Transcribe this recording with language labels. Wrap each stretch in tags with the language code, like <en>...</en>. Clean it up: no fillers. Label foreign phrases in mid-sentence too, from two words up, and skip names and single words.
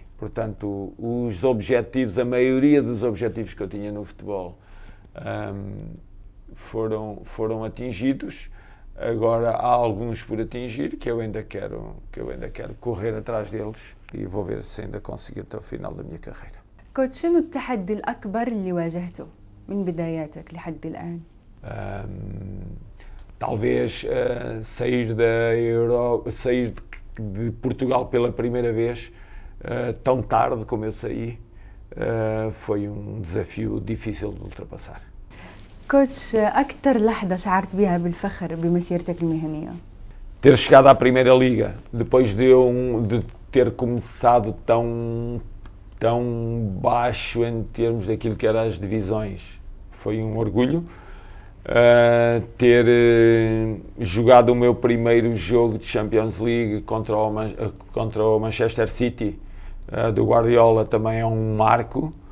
<pt>Portanto, os objetivos, a maioria dos objetivos que eu tinha no futebol foram atingidos. Agora há alguns por atingir que eu ainda quero correr atrás deles e vou ver se ainda consigo até o final da minha carreira.</pt> <ar>كوتش شنو التحدي الأكبر اللي واجهته من بداياتك لحد الآن؟</ar> <pt>Talvez sair da Europa, sair de Portugal pela primeira vez tão tarde como eu saí, foi desafio difícil de ultrapassar.</pt> <ar>كوتش أكثر لحظة شعرت بها بالفخر بمسيرتك المهنية؟</ar> <pt>Ter chegado à Primeira Liga, depois de ter começado tão baixo em termos daquilo que eram as divisões, foi orgulho. Ter jogado o meu primeiro jogo de Champions League contra o Manchester City do Guardiola também é marco.</pt>